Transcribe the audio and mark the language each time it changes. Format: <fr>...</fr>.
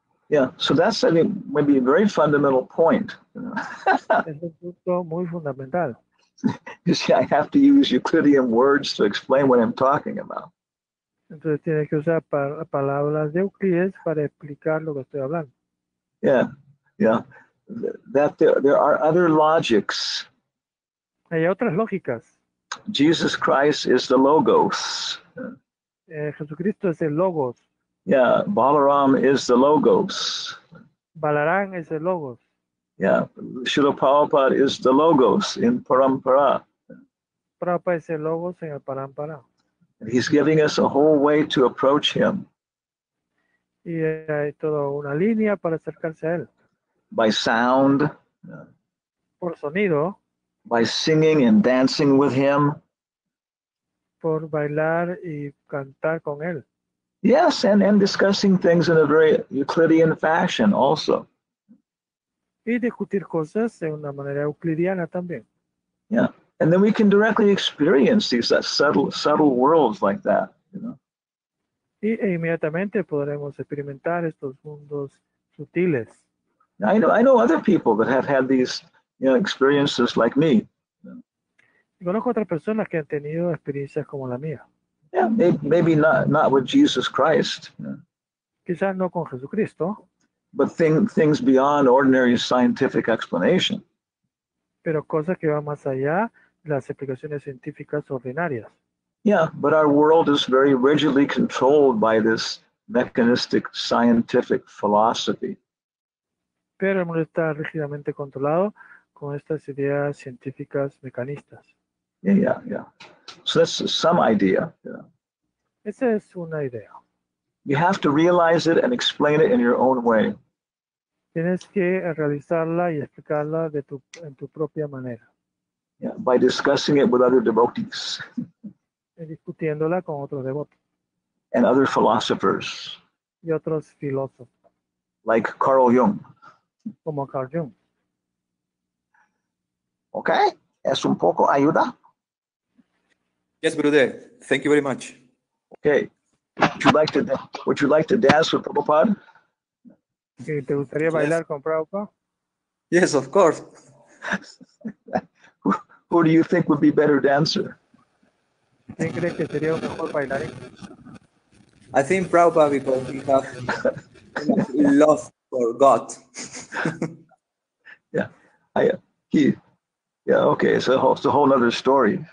<en>Yeah. So that's, maybe a very fundamental point.</en> <es>Es un punto muy fundamental.</es> <en>You see, I have to use Euclidean words to explain what I'm talking about.</en> <es>Entonces tiene que usar palabras de Euclides para explicar lo que estoy hablando.</es> <en>Yeah. That there are other logics.</en> <es>Hay otras lógicas.</es> <en>Jesus Christ is the Logos.</en> <es>Jesucristo es el Logos.</es> <en>Yeah, Balaram is the Logos.</en> <es>Balarán es el Logos.</es> <en>Yeah, Srila Prabhupada is the Logos in Parampara.</en> <es>Prabhupada es el Logos en el Parampara.</es> <en>He's giving us a whole way to approach him.</en> <es>Y hay toda una línea para acercarse a él.</es> <en>By sound.</en> <es>por sonido,</es> <en>by singing and dancing with him.</en> <es>por bailar y cantar con él.</es> <en>Yes, and discussing things in a very Euclidean fashion also.</en> <es>Y discutir cosas de una manera euclidiana también.</es> <en>Yeah, and then we can directly experience these subtle worlds like that, you know.</en> <es>E inmediatamente podremos experimentar estos mundos sutiles.</es> <en>I know other people that have had these, experiences like me.</en> <es>Y conozco otras personas que han tenido experiencias como la mía.</es> <en>Yeah, maybe not with Jesus Christ,</en> <es>Quizás no con Jesucristo,</es> <en>but things beyond ordinary scientific explanation.</en> <es>pero cosas que van más allá de las explicaciones científicas ordinarias.</es> <en>Yeah, but our world is very rigidly controlled by this mechanistic scientific philosophy.</en> <es>Pero el mundo está rígidamente controlado con estas ideas científicas mecanistas.</es> <en>Yeah. So that's some idea. Yeah.</en> <es>Esa es una idea.</es> <en>You have to realize it and explain it in your own way.</en> <es>Tienes que realizarla y explicarla en tu propia manera.</es> <en>Yeah, by discussing it with other devotees</en> <es>Y discutiéndola con otros devotos</es> <en>and other philosophers,</en> <es>y otros filósofos,</es> <en>like Carl Jung.</en> <es>como Carl Jung. Okay? ¿Es un poco ayuda?</es> <en>Yes, Gurudev. Thank you very much. Okay. Would you like to dance with Prabhupada?</en> <es>¿Y ¿Te gustaría bailar con Prabhupada?</es> <en>Yes, of course. Who do you think would be better dancer?</en> <es>¿Quién crees que sería un mejor bailarín?</es> <en>I think Prabhupada because he has love for God. Okay, it's a whole other story.</en>